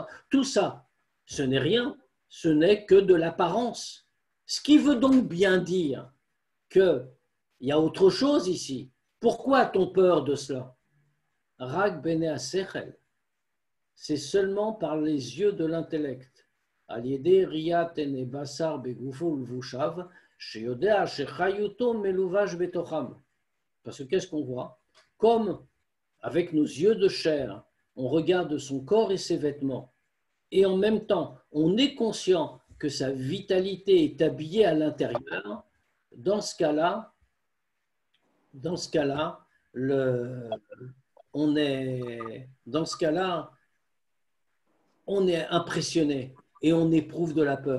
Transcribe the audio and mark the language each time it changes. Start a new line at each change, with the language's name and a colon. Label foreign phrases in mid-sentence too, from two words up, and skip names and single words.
French: Tout ça, ce n'est rien. Ce n'est que de l'apparence. Ce qui veut donc bien dire qu'il y a autre chose ici. Pourquoi a-t-on peur de cela?
Hebrew: רק בעיני השכל,
French: c'est seulement par les yeux de l'intellect.
Hebrew: על ידי ראיית עיני בשר בגופו ולבושיו שיודע שחיותו מלובש בתוכם.
French: Parce que qu'est-ce qu'on voit? Comme avec nos yeux de chair, on regarde son corps et ses vêtements, et en même temps, on est conscient que sa vitalité est habillée à l'intérieur, dans ce cas-là, on est impressionné et on éprouve de la peur.